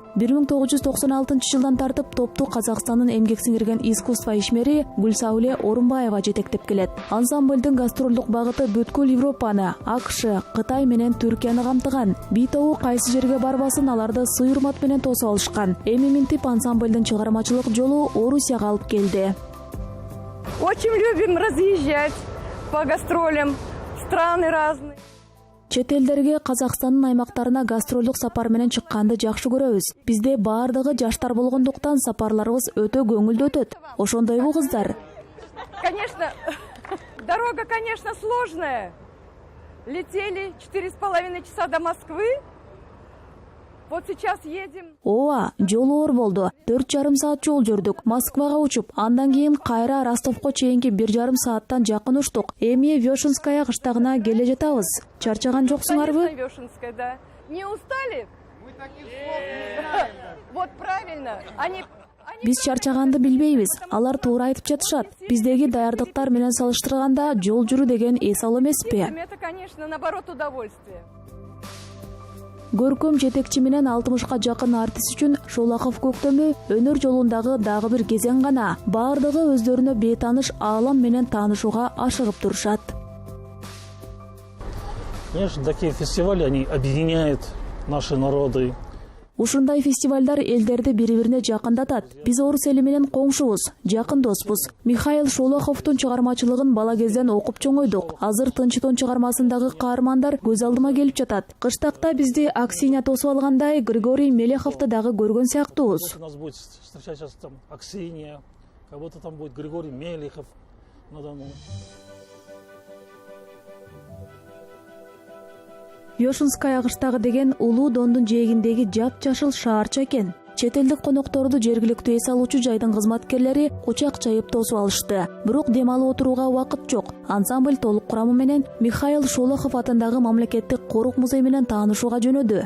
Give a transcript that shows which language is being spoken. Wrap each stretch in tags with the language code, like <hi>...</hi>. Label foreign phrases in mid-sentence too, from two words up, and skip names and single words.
<ky>1996-жылдан тартып топту Казакстандын эмгек сиңирген искусство ишмери Гүлсауле Орунбаева жетектеп келет. Ансамблдын гастролдук багыты бүткүл Европаны, АКШ, Кытай менен Түркияны камтыган. Би тобу кайсы жерге барбасын аларды сый урмат менен тосуп алышкан. Эми минтип ансамблдын чыгармачылык жолу Орусияга алып келди.</ky> <ru>Очень любим разъезжать по гастролям, страны разные.</ru> <ky>Чет элдерге Казакстандын аймактарына гастролдук сапар менен чыкканды жакшы көрөбүз. Бизде баардыгы жаштар болгондуктан сапарларыбыз өтө көңүлдүү өтөт. Ошондойбу кыздар?</ky> <ru>Конечно, дорога, конечно, сложная. Летели 4,5 часа до Москвы. Вот сейчас едем.</ru> <ky>Ооба, жолу оор болду. 4,5 саат жол жүрдүк. Москвага учуп, андан кийин кайра Ростовко чейинки 1,5 сааттан жакын учтук. Эми Вешенская кыштагына келе жатабыз. Чарчаган жоксуңарбы?</ky> <ru>Конечно, Вешенская, да. Не устали? Мы таких слов не знаем. Вот правильно.</ru> <ky>Биз чарчаганды билбейбиз. Алар туура айтып жатышат. Биздеги даярдыктар менен салыштырганда жол жүрүү деген эс ал эмеспи?</ky> <ru>Это, конечно, наоборот, удовольствие.</ru> <ky>Көркөм жетекчи менен 60-ка жакын артист үчүн Шолохов көктөмү өнөр жолундагы дагы бир кезең гана. Баардыгы өздөрүнө бейтаныш аалам менен таанышууга ашыгып турушат.</ky> <ru>Конечно, такие фестивали, они объединяют наши народы.</ru> <ky>Ушундай фестивалдар элдерди бири-бирине жакындатат. Биз орус эли менен коңшубуз, жакын доспуз. Михаил Шолоховдун чыгармачылыгын бала кезден окуп чоңойдук. Азыр Тынч Дон чыгармасындагы каармандар көз алдыма келип жатат. Кыштакта бизди Аксинья тосуп алгандай Григорий Мелеховду дагы көргөн сыяктуубуз.</ky> <ru>У нас будет встречать сейчас там Аксинья, кого-то там будет Григорий Мелехов на Дону.</ru> <ky>Вешенская кыштагы деген улуу Дондун жээгиндеги жап-жашыл шаарча экен. Чет элдик конокторду жергиликтүү эс алуучу жайдын кызматкерлери кучак чайып тосуп алышты. Бирок дем алып отурууга убакыт жок. Ансамбль толук курамы менен Михаил Шолохов атындагы мамлекеттик корук музей менен таанышууга жөнөдү.</ky>